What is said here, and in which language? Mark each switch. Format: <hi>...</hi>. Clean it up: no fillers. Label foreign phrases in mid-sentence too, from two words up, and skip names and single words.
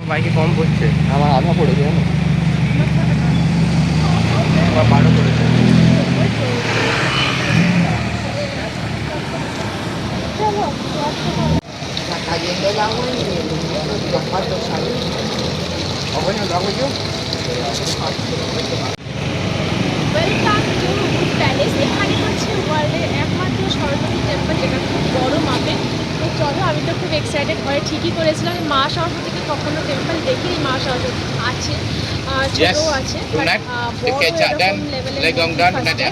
<bn>বাইকে কম পড়ছে, আমার আধা পড়েছে জানো, আমার 12 পড়েছে।</bn> <es>Sta cayendo el agua y los patos salen. ¿O bueno, lo hago yo?</es> <en>Welcome to Wood Palace.</en> <bn>এখানে হচ্ছে ওয়ার্ল্ডের একমাত্র সরস্বতী টেম্পল, যেটা খুব বড় মাপের। তো চলো, আমি তো খুব এক্সাইটেড হয়ে ঠিকই করেছিলাম। আমি মা সরস্বতীকে কখনো টেম্পল দেখিনি। মা সরস্বতী আছে, ছোটও আছে, বড় এরকম লেভেলের।</bn>